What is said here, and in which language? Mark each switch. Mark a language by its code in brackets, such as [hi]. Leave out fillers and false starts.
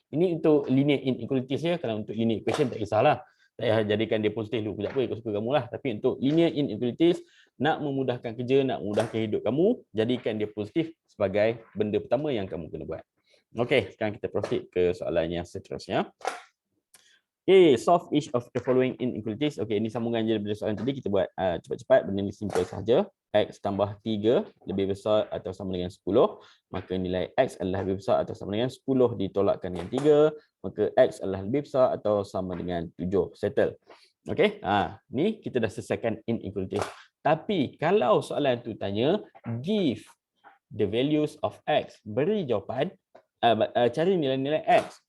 [ms] Ini untuk linear inequalities ya. Kalau untuk linear equation tak kisahlah. Tak payah jadikan dia positif dulu. Sekejap ikut suka kamu lah. Tapi untuk linear inequalities, nak memudahkan kerja, nak memudahkan hidup kamu, jadikan dia positif sebagai benda pertama yang kamu kena buat. Okey, sekarang kita proceed ke soalan yang seterusnya. [en] Okay, solve each of the following inequalities. [ms] Okey, ini sambungan je daripada soalan tadi. Kita buat cepat-cepat. Benda ni simple saja. X tambah 3 lebih besar atau sama dengan 10. Maka nilai X adalah lebih besar atau sama dengan 10 ditolakkan dengan 3. Maka X adalah lebih besar atau sama dengan 7. Settle. Okey, ni kita dah selesaikan inequality. Tapi kalau soalan tu tanya [en] give the values of x, [ms] beri jawapan, cari nilai-nilai x.